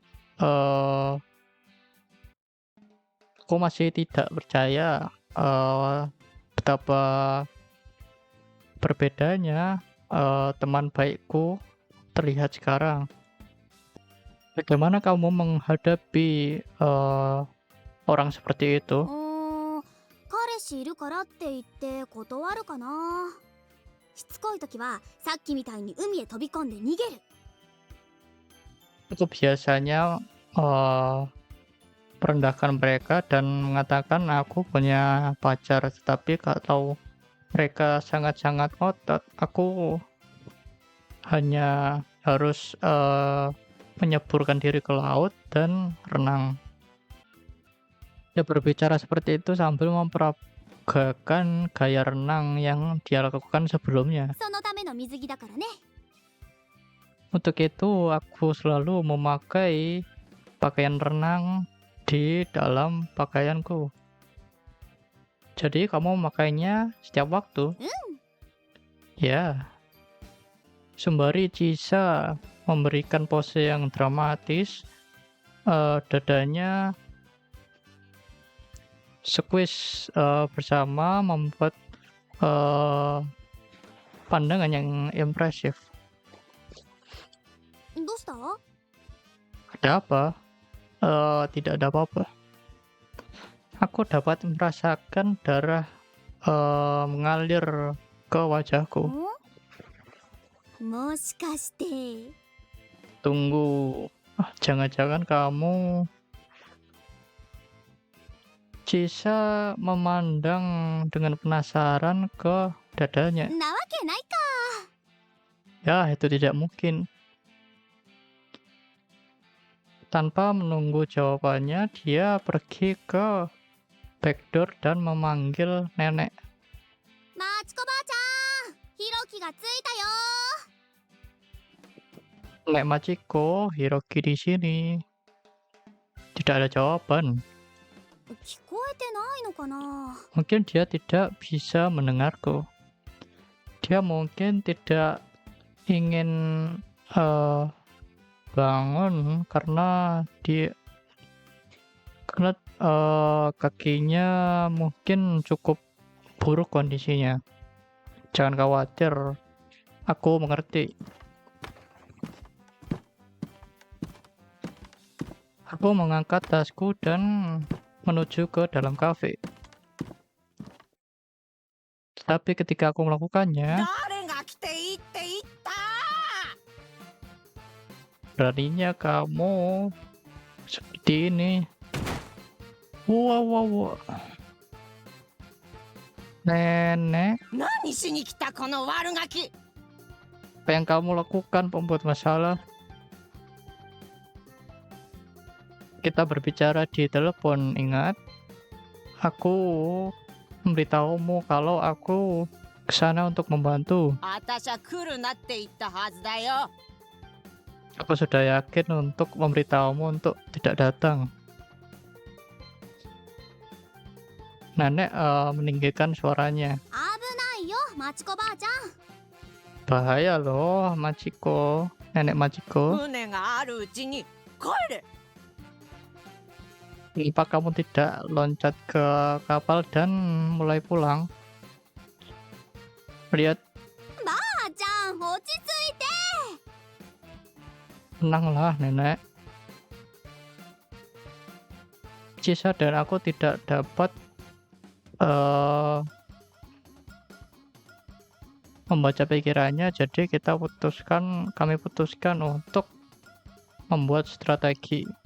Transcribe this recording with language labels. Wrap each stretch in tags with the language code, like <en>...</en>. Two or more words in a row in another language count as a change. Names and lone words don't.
<id>Aku masih tidak percaya betapa berbedanya teman baikku terlihat sekarang. Bagaimana kamu menghadapi orang seperti itu?</id> <ja>彼氏いるからって言って断るかな。しつこい時はさっきみたいに海へ飛び込んで逃げる。</ja> <id>Aku biasanya merendahkan mereka dan mengatakan aku punya pacar, tetapi kalau mereka sangat-sangat ngotot, aku hanya harus menyeburkan diri ke laut dan renang. Dia berbicara seperti itu sambil memperagakan gaya renang yang dia lakukan sebelumnya.</id> <ja>そのための水着だからね。</ja> <id>Untuk itu, aku selalu memakai pakaian renang di dalam pakaianku. Jadi, kamu memakainya setiap waktu? Ya. Sembari Chisa memberikan pose yang dramatis, dadanya squeeze bersama membuat pandangan yang impresif.</id> <ja>どうした？</ja> <id>Ada apa? Tidak ada apa-apa. Aku dapat merasakan darah mengalir ke wajahku.</id> <ja>もしかして。</ja> <id>Tunggu, jangan-jangan kamu... Chisa memandang dengan penasaran ke dadanya.</id> <ja>なわけないか。</ja> <id>Ya, itu tidak mungkin. Tanpa menunggu jawabannya, dia pergi ke backdoor dan memanggil nenek.</id> <ja>マチコばあちゃん、ヒロキが着いたよ。</ja> <id>Nenek Machiko, Hiroki di sini. Tidak ada jawaban.</id> <ja>聞こえてないのかな。</ja> <id>Mungkin dia tidak bisa mendengarku. Dia mungkin tidak ingin bangun karena kakinya mungkin cukup buruk kondisinya. Jangan khawatir, aku mengerti. Aku mengangkat tasku dan menuju ke dalam kafe. Tapi ketika aku melakukannya,</id> <ja>誰が来ていいって言った</ja> <id>beraninya kamu seperti ini. Wow, wow, wow. Nenek,</id> <ja>何しに来たこの悪ガキ</ja> <id>apa yang kamu lakukan pembuat masalah? Kita berbicara di telepon, ingat? Aku memberitahumu kalau aku kesana untuk membantu.</id> <ja>私は来るなって言ったはずだよ</ja> <id>Aku sudah yakin untuk memberitahumu untuk tidak datang. Nenek meninggikan suaranya.</id> <ja>危ないよマチコばあちゃん</ja> <id>Bahaya loh, Machiko. Nenek Machiko.</id> <ja>船があるうちに帰れ</ja> <id>Kenapa kamu tidak loncat ke kapal dan mulai pulang? Lihat,</id> <ja>ばあちゃん落ち着いて</ja> <id>tenanglah nenek. Cisa dan aku tidak dapat membaca pikirannya, jadi kami putuskan untuk membuat strategi.</id>